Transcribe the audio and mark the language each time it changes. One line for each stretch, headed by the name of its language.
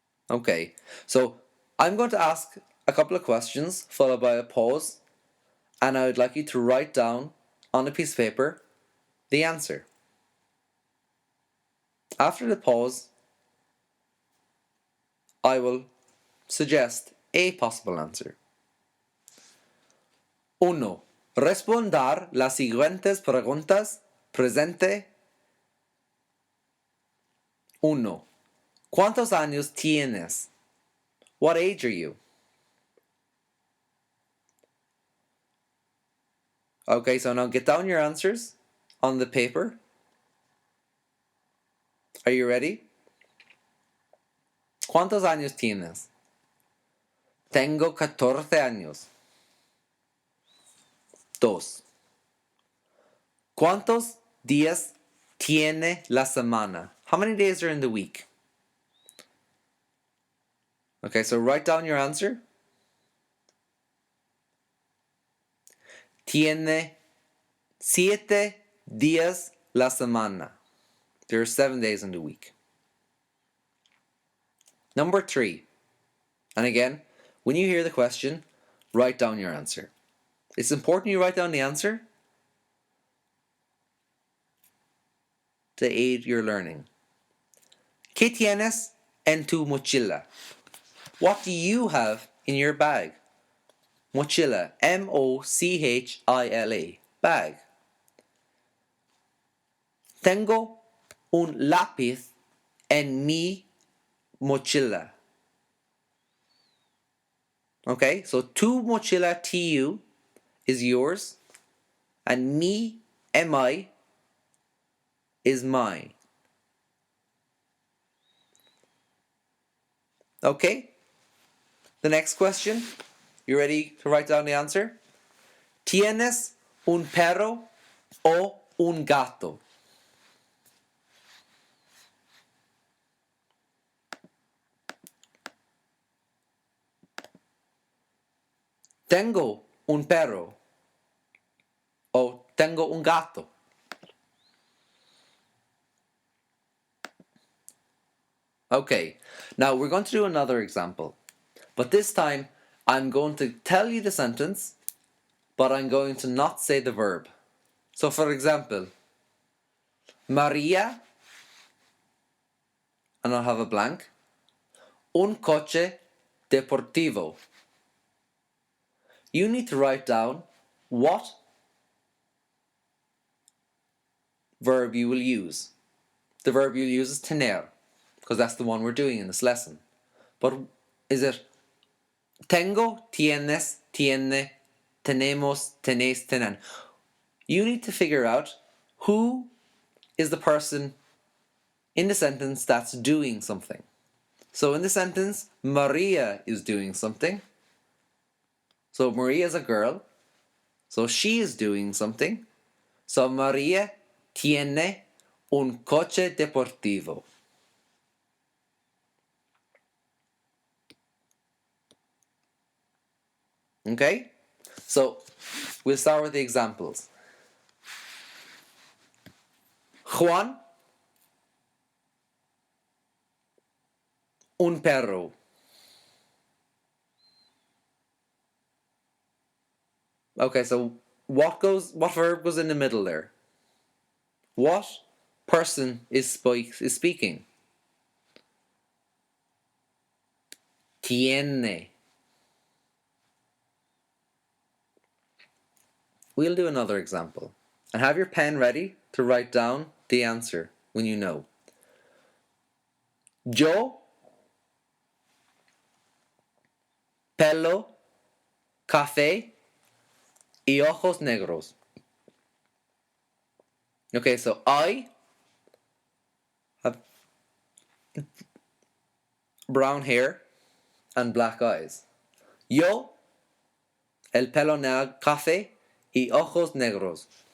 English: Okay, so I'm going to ask a couple of questions followed by a pause, and I would like you to write down on a piece of paper the answer. After the pause, I will suggest a possible answer. 1.
Spanish: Responder las siguientes preguntas. Presente.
English: 1.
Spanish: ¿Cuántos años tienes?
English: What age are you? Okay, so now get down your answers on the paper. Are you ready?
Spanish: ¿Cuántos años tienes? Tengo 14 años.
English: 2.
Spanish: ¿Cuántos días tiene la semana?
English: How many days are in the week? Okay, so write down your answer.
Spanish: Tiene 7 días la semana.
English: There are 7 days in the week. Number 3. And again, when you hear the question, write down your answer. It's important you write down the answer to aid your learning.
Spanish: ¿Qué tienes en tu mochila?
English: What do you have in your bag? Mochila, M-O-C-H-I-L-A, bag.
Spanish: Tengo un lápiz en mi mochila.
English: Okay, so
Spanish: tu mochila,
English: T-U, is yours, and mi, M-I, is mine. Okay? The next question. You ready to write down the answer?
Spanish: ¿Tienes un perro o un gato? Tengo un perro o tengo un gato.
English: Okay, now we're going to do another example. But this time, I'm going to tell you the sentence, but I'm going to not say the verb. So for example, Maria, and I'll have a blank,
Spanish: un coche deportivo.
English: You need to write down what verb you will use. The verb you'll use is tener, because that's the one we're doing in this lesson. But is it
Spanish: tengo, tienes, tiene, tenemos, tenéis, tienen?
English: You need to figure out who is the person in the sentence that's doing something. So in the sentence, Maria is doing something. So Maria is a girl. So she is doing something.
Spanish: So Maria tiene un coche deportivo.
English: Okay? So, we'll start with the examples.
Spanish: Juan, un perro.
English: Okay, so what verb goes in the middle there? What person is speaking?
Spanish: Tiene.
English: We'll do another example. And have your pen ready to write down the answer when you know.
Spanish: Yo, pelo, café y ojos negros.
English: Okay, so I have brown hair and black eyes.
Spanish: Yo, el pelo café y ojos negros.